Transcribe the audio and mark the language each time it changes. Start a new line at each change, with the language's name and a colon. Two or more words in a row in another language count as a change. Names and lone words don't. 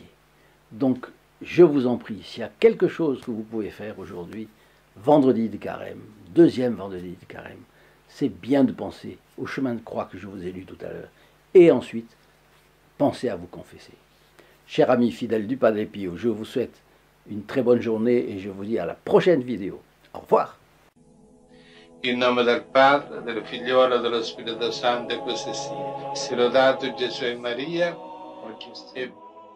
French: Donc, je vous en prie, s'il y a quelque chose que vous pouvez faire aujourd'hui, vendredi de carême, deuxième vendredi de carême, c'est bien de penser au chemin de croix que je vous ai lu tout à l'heure, et ensuite, pensez à vous confesser. Chers amis fidèles du Padre Pio, je vous souhaite une très bonne journée et je vous dis à la prochaine vidéo. Au revoir.
Italian: In nome del Padre, del Figliolo e dello Spirito Santo, e così sia. Sia lodato Gesù e Maria, oggi e